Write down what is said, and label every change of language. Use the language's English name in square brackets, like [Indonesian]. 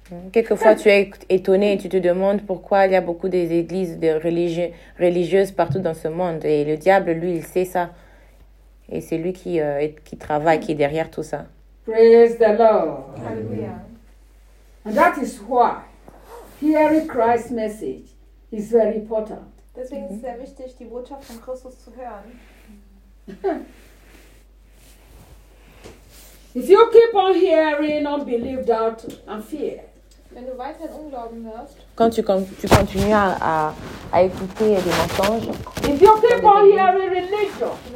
[French] Quelquefois, tu es étonné et tu te demandes pourquoi il y a beaucoup des églises de religieuses partout dans ce monde. Et le diable, lui, il sait ça. Et c'est lui qui travaille, qui est derrière tout ça. [English] Praise the Lord. Hallelujah. And that is why hearing Christ's message is very important. [German] Deswegen ist es sehr wichtig, die Botschaft von Christus zu hören. [English] If you keep on hearing unbelief, doubt and fear. [German] Wenn du weiterhin Unglauben hörst. [French] Quand tu continues à écouter des mensonges. [English] If you keep on hearing religion.